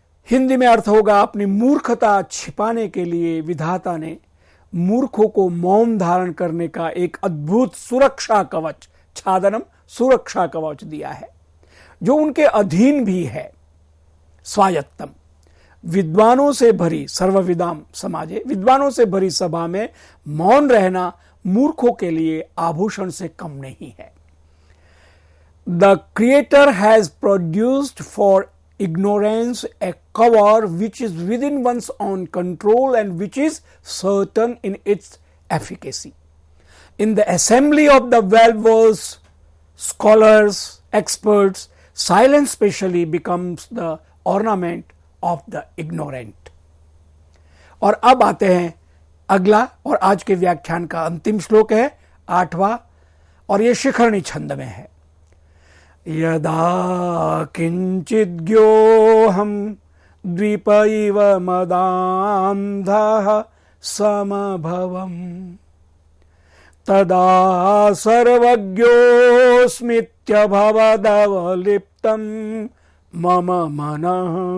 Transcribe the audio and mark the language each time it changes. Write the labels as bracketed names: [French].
[Hindi] हिंदी में अर्थ होगा, अपनी मूर्खता छिपाने के लिए विधाता ने मूर्खों को मौन धारण करने का एक अद्भुत सुरक्षा कवच, छादनम सुरक्षा कवच दिया है, जो उनके अधीन भी है। स्वायत्तम, विद्वानों से भरी, सर्वविदाम समाजे, विद्वानों से भरी सभा में मौन रहना मूर्खों के लिए आभूषण से कम नहीं है। [English] The creator has produced for ignorance a cover which is within one's own control and which is certain in its efficacy. In the assembly of the well-versed scholars, experts, silence specially becomes the ornament of the ignorant. [Hindi] और अब आते हैं अगला और आज के व्याख्यान का अंतिम श्लोक है 8वां, और ये शिखरणी छंद में है। [Sanskrit] यदा किंचिद्योऽहं द्वीप इव मदान्धः समभवम् तदा सर्वज्ञोऽस्मीत्यभवदवलिप्तं मम मनः।